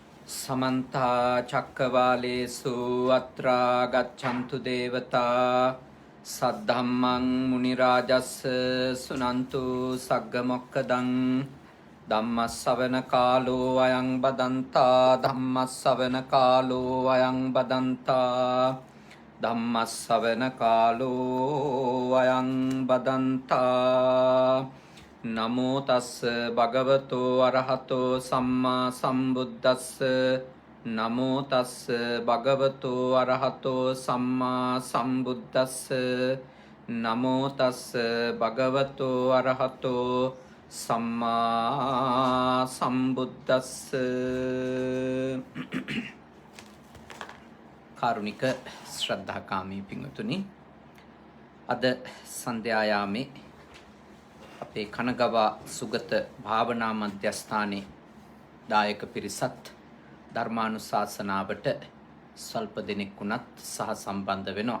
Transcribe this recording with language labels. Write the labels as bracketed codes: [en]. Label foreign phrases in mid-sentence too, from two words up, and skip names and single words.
[pi] समन्ता चक्रवालेषु अत्रा गच्छन्तु देवता सद्धम्मं मुनिराजस्य सुनन्तु सग्गमोक्खदं धम्मस्सवන कालो अयं बदन्ता धम्मस्सवන कालो अयं बदन्ता धम्मस्सवන कालो अयं बदन्ता නමෝ තස්ස භගවතෝ අරහතෝ සම්මා සම්බුද්දස්ස නමෝ තස්ස භගවතෝ අරහතෝ සම්මා සම්බුද්දස්ස නමෝ තස්ස භගවතෝ අරහතෝ සම්මා සම්බුද්දස්ස [si] කාරුණික ශ්‍රද්ධාකාමී පින්වතුනි අද සන්ධ්‍යායාමේ අපේ කනගවා සුගත භාවනා මධ්‍යස්ථානයේ දායක පිරිසත් ධර්මානුශාසනාවට ස්වල්ප දෙනෙක් වුණත් සහ සම්බන්ධ වෙනවා.